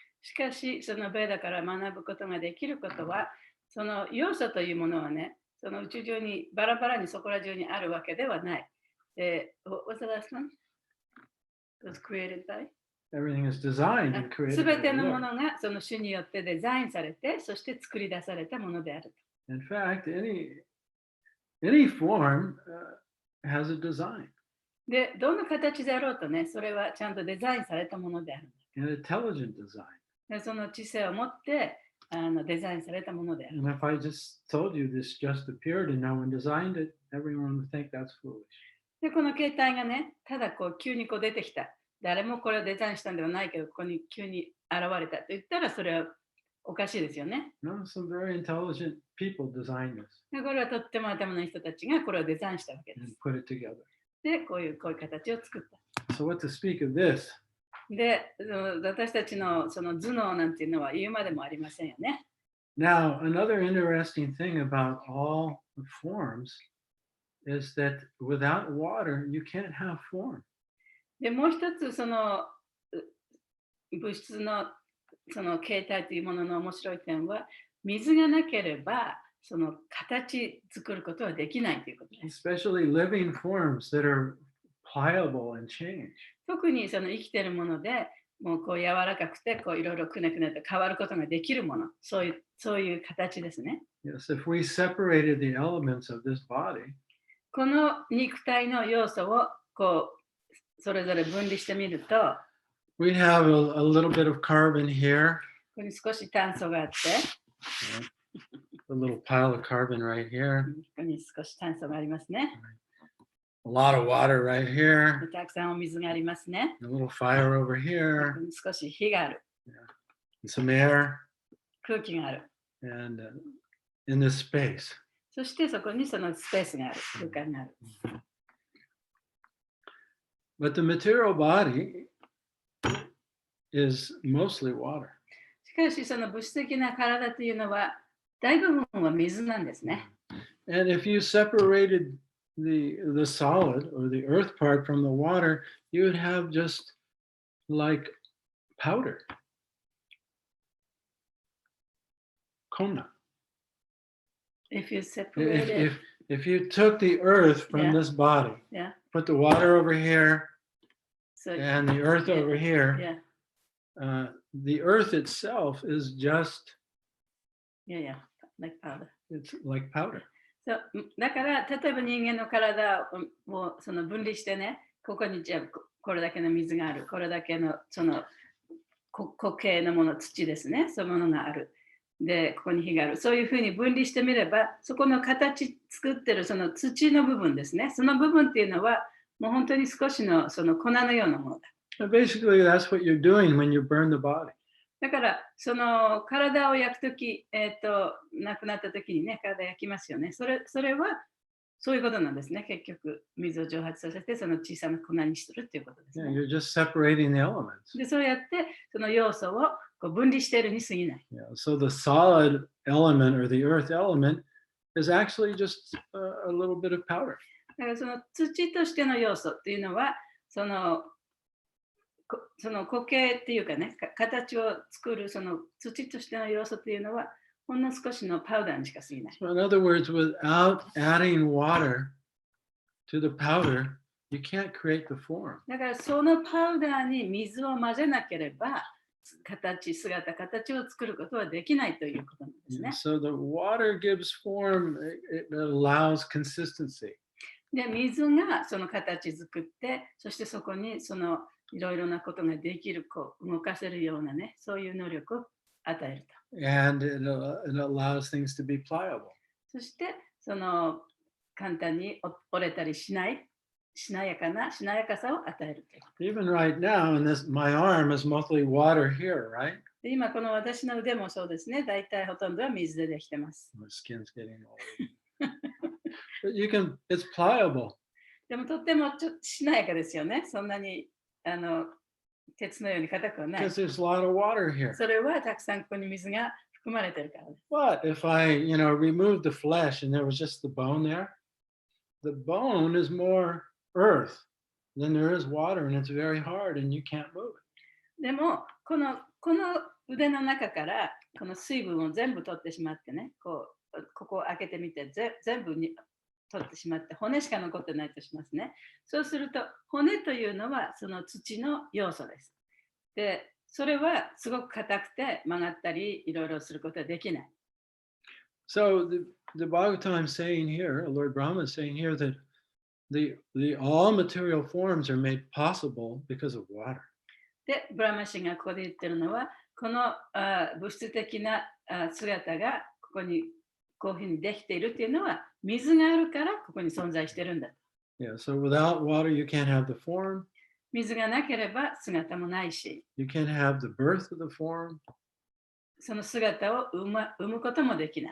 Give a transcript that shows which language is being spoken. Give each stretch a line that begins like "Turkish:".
Japanese: しかし、そのベーダから学ぶことができることは、その要素というものはね、その宇宙上にバラバラにそこら中にあるわけではない。
English: What's the last one? It was created by? Everything is designed and created
Japanese: す
English: by
Japanese: べて
English: the
Japanese: のも
English: Lord.
Japanese: のがその主によってデザインされて、そして作り出されたものである。
English: In fact, any form has a design,
Japanese: で、どの形であろうとね、それはちゃんとデザインされたものである。
English: an intelligent design.
Japanese: でその知性を持ってデザインされたものである。
English: And if I just told you this just appeared and no one designed it, everyone would think that's foolish.
Japanese: で、この携帯がね、ただこう急にこう出てきた。誰もこれをデザインしたんではないけど、ここに急に現れたと言ったら、それはおかしいですよね。
English: No, some very intelligent people designed this
Japanese: でこれはとっても頭のいい人たちがこれをデザインしたわけで
English: and
Japanese: す。
English: put it together.
Japanese: で、こういう形を作った。
English: So what to speak of this?
Japanese: で、私たちのその頭脳なんていうのは言うまでもありませんよね。
English: Now, another interesting thing about all the forms is that without water, you can't have form.
Japanese: で、もう一つその物質のその形態というものの面白い点は、水がなければその形作ることはできないということです。
English: Especially living forms that are pliable and change.
Japanese: 特にその生きているもので、もうこう柔らかくてこういろいろくねくねと変わることができるもの、そういう形ですね。
English: Yes, if we separated the elements of this body,
Japanese: この肉体の要素をこうそれぞれ分離してみると、
English: we have a little bit of carbon here,
Japanese: ここに少し炭素があって、
English: a little pile of carbon right here,
Japanese: ここに少し炭素がありますね。
English: a lot of water right
Japanese: で
English: here,
Japanese: たくさんお水がありますね。
English: a little fire over
Japanese: こ
English: here,
Japanese: こに少し火がある、
English: and some air,
Japanese: 空気がある。
English: and in this space.
Japanese: そしてそこにそのスペースがある、空間がある。
English: But the material body is mostly water.
Japanese: しかしその物質的な体というのは大部分は水なんですね。
English: And if you separated the solid or the earth part from the water, you would have just like powder.
Japanese: Kona.
English: If you separate it, If you took the earth from Yeah. this body, yeah, put the water over here so and the earth Yeah. over here, yeah, the earth itself is just, yeah, like powder. it's like powder.
Japanese: そうだから例えば人間の体をその分離してね、ここにじゃあこれだけの水がある、これだけのその固形のもの、土ですね、そういうものがある。で、ここに火がある。そういうふうに分離してみれば、そこの形作ってるその土の部分ですね。その部分っていうのは、もう本当に少しのその粉のようなものだ。
English: And basically, that's what you're doing when you burn the body.
Japanese: だから、その体を焼くとき、亡くなったときにね、体焼きますよね。それは、そういうことなんですね。結局、水を蒸発させて、その小さな粉にするっていうことです
English: Yeah,
Japanese: ね。
English: you're just separating the elements.
Japanese: で、そうやって、その要素をこう分離しているに過ぎない。
English: Yeah, so the solid element or the earth element is actually just a little bit of powder.
Japanese: だからその土としての要素っていうのは、その固形っていうかね、形を作るその土としての要素っていうのは、ほんの少しのパウダーにしか過ぎない。
English: So in other words, without adding water to the powder, you can't create the form.
Japanese: だからそのパウダーに水を混ぜなければ、形を作ることはできないということなんですね。
English: So the water gives form, it allows consistency.
Japanese: で、水がその形作って、そしてそこにそのいろいろなことができる、こう動かせるようなね、そういう能力を与えると。
English: And it allows things to be pliable.
Japanese: そしてその簡単に折れたりしないしなやかさを与えるという。
English: Even right now, my arm is mostly water here, right?
Japanese: で今この私の腕もそうですね。大体ほとんどは水でできてます。
English: My skin's getting old. But it's pliable.
Japanese: でもとってもちょっとしなやかですよね。そんなに鉄のように硬くはない。
English: Because there's a lot of water here.
Japanese: それはたくさんここに水が含まれてるからです。
English: But if I, remove the flesh and there was just the bone there, the bone is more earth than there is water, and it's very hard, and you can't move it.
Japanese: でもこの腕の中からこの水分を全部取ってしまってね、ここを開けてみて全部に取ってしまって骨しか残ってないとしますね。そうすると骨というのはその土の要素です。で、それはすごく硬くて曲がったりいろいろすることはできない。
English: So the Bhagavatam is saying here, Lord Brahma is saying here that the all material forms are made possible because of water.
Japanese: で、ブラマシがここで言ってるのは、この物質的な姿がここにこういうふうにできているっていうのは、水があるからここに存在してるんだ。
English: Yeah, so without water, you can't have the form.
Japanese: 水がなければ姿もないし、
English: You can't have the birth of the form.
Japanese: その姿を生むこともできない。